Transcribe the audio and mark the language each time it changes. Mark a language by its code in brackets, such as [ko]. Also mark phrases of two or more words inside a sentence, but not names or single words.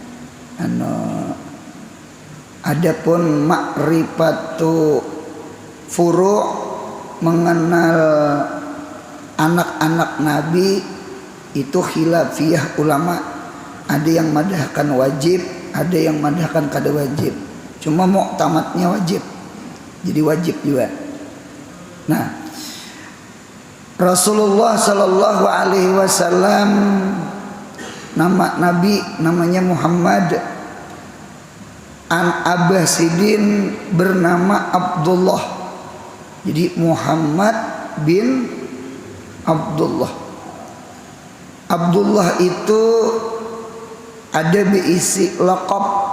[bjn] Adapun [ar] معرفة فروع' [bjn] mengenal anak-anak Nabi itu khilafiyah ulama. Ada yang madahkan wajib, ada yang madahkan kada wajib. Cuma muktamadnya wajib, jadi wajib juga. Nah, Rasulullah [ar] صلى الله عليه وسلم [bjn] nama Nabi namanya Muhammad. An Abah Sidin bernama Abdullah. Jadi Muhammad bin Abdullah. Abdullah itu ada berisi laqab.